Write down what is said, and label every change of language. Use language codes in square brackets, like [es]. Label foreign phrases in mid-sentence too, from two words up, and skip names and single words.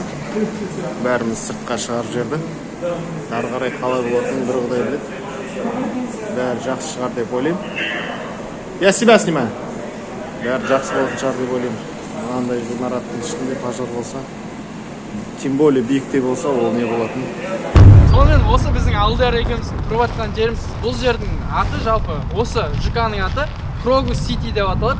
[kk] Бәріміз сыртқа шығарып жіберді. Ары қарай қалай болатынын бір Құдай біледі. Бәрі жақсы шығар деп ойлаймын. [ru] Я себя снимаю. [kk] Бәрі жақсы болатын шығар деп ойлаймын. Мынандай ғимараттың ішінде пожар болса, [ru] тем более [kk] биікте болса, ол не болатын. Сонымен осы біздің Алдияр екеуміз тұрып жатқан жеріміз. Бұл жердің аты жалпы осы ЖК-ның аты Крогус Сити деп аталады.